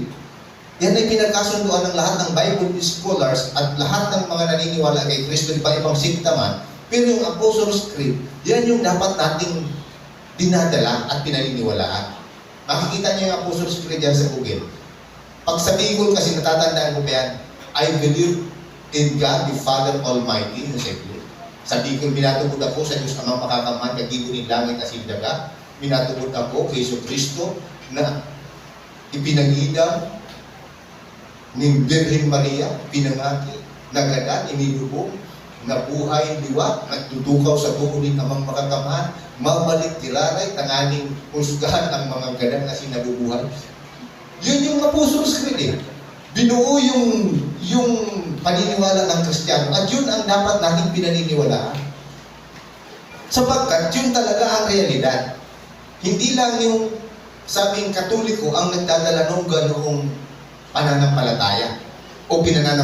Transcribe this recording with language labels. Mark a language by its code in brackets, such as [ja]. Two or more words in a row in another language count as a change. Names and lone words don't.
[tl] Yan ay pinagkasunduan ng lahat ng [en] Bible scholars [tl] at lahat ng mga naniniwala kay Kristo, iba-ibang sikta man. Pero yung Apostles' Creed, yan yung dapat nating dinadala at pinaniniwalaan. Makikita niyo yung Apostles' Creed yan sa Google. Pag sa Bicol kasi natatandaan ko pa yan, [en] I believe in God the Father Almighty, [tl] yung sabi. [bik] Sa Bicol, minatubod ako sa Diyos amang makakamhan, kagibunin langit at sindaga. Minatubod ako kay Kristo na ipinangidam ni Virgin Maria, pinangaki, nagadan, inilubog, nabuhay, liwat, nagtutukaw sa tuunin amang makakamhan, mabalik tiraray, tanganing husgahan ang mga gadan na sinabubuhay. [tl] Yun yung Apostles' Creed Binuo yung paniniwala ng Kristiyano at yun ang dapat nating pinaniniwalaan. Sapagkat yun talaga ang realidad. Hindi lang yung sabing Katoliko ang nagdadala ng ganoong pananampalataya o pinananampalatayanan.